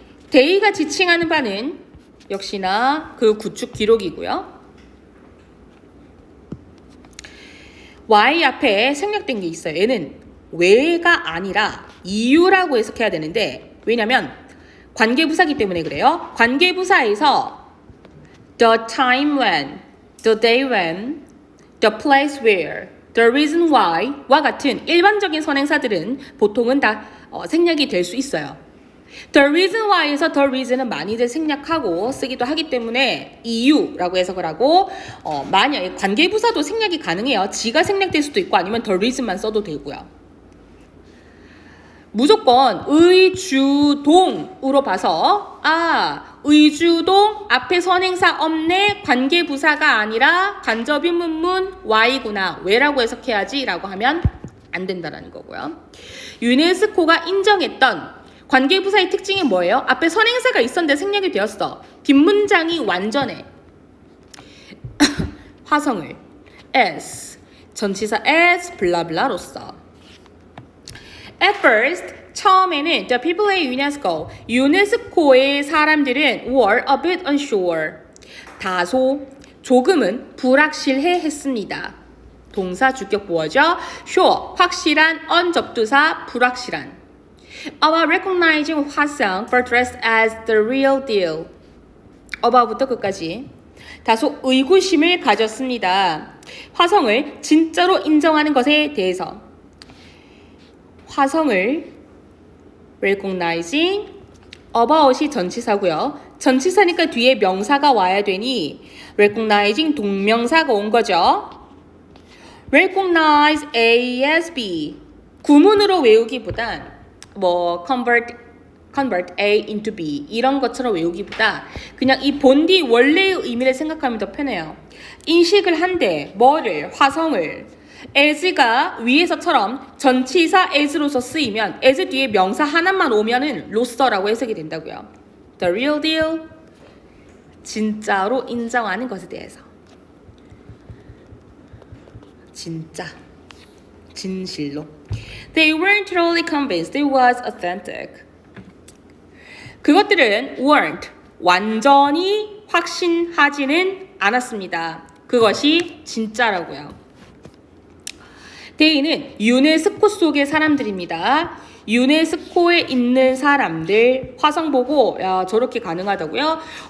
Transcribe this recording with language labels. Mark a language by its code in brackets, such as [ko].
[ko] 데이가 지칭하는 바는 역시나 그 구축 기록이고요. Y 앞에 생략된 게 있어요. 얘는 왜가 아니라 이유라고 해석해야 되는데, 왜냐면 관계부사기 때문에 그래요. 관계부사에서 [en] the time when, the day when, the place where, the reason why [ko] 와 같은 일반적인 선행사들은 보통은 다 생략이 될 수 있어요. The reason why에서 the reason은 많이들 생략하고 쓰기도 하기 때문에 이유라고 해석을 하고, 만약에 관계부사도 생략이 가능해요. 지가 생략될 수도 있고 아니면 the reason만 써도 되고요. 무조건 의주동으로 봐서 의주동 앞에 선행사 없네, 관계부사가 아니라 간접인 문문 Y구나, 왜라고 해석해야지 라고 하면 안 된다라는 거고요. 유네스코가 인정했던 관계부사의 특징이 뭐예요? 앞에 선행사가 있었는데 생략이 되었어. 뒷문장이 완전해. 화성을 as, 전치사 as, 블라블라로서. [en] At first, [ko] 처음에는 [en] the people at UNESCO, [ko] 유네스코의 사람들은 [en] were a bit unsure. [ko] 다소, 조금은 불확실해 했습니다. 동사 주격 보어죠. sure, 확실한, 언접두사, 불확실한. [en] About recognizing Hwasong Fortress as the real deal. [ko] about부터 끝까지. 다소 의구심을 가졌습니다. 화성을 진짜로 인정하는 것에 대해서. 화성을 recognizing about이 전치사고요. 전치사니까 뒤에 명사가 와야 되니 recognizing 동명사가 온 거죠. [en] recognize A as B. [ko] 구문으로 외우기보단 뭐 convert A into B 이런 것처럼 외우기보다 그냥 이 본디 원래의 의미를 생각하면 더 편해요. 인식을 한대, 뭐를, 화성을 as가 위에서처럼 전치사 as로서 쓰이면 as 뒤에 명사 하나만 오면은 로서라고 해석이 된다고요. [en] The real deal, [ko] 진짜로 인정하는 것에 대해서. 진짜, 진실로. [en] They weren't totally convinced it was authentic. [ko] 그것들은 weren't, 완전히 확신하지는 않았습니다. 그것이 진짜라고요. They는 유네스코 속의 사람들입니다. 유네스코에 있는 사람들, 화성 보고 야 저렇게 가능하다고요?